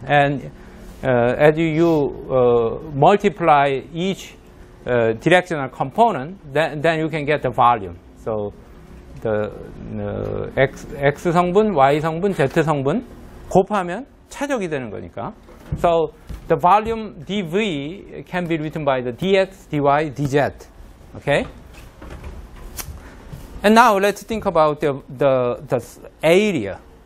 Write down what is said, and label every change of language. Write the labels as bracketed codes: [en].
[en] And as you multiply each directional component, then you can get the volume. [ko] So the x 성분, y 성분, z 성분 곱하면 차적이 되는 거니까. [en] So the volume dV can be written by the dx, dy, dz. Okay. And now let's think about the area.